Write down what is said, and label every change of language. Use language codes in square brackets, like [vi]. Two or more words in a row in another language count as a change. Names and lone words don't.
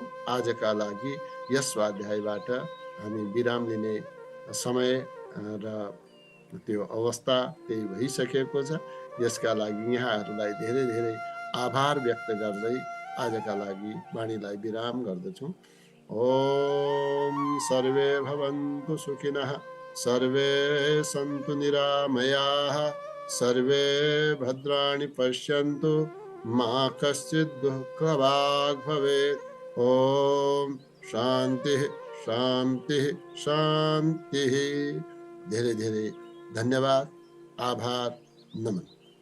[ne] आजका लागि यस स्वाध्यायबाट हामी विराम लिने समय र त्यो अवस्था त्यही भइसकेको छ। यसका लागि यहाँहरूलाई धेरै धेरै आभार व्यक्त गर्दै आजका लागि वाणीलाई विराम गर्दछौँ। [sa] ओम सर्वे भवन्तु सुखिनः, सर्वे सन्तु निरामयाः, सर्वे भद्राणि पश्यन्तु, मा कश्चित् दुःखभाग् भवेत्। ओम शान्तिः शान्तिः शान्तिः। [ne] धेरै धेरै धन्यवाद, आभार, नमन।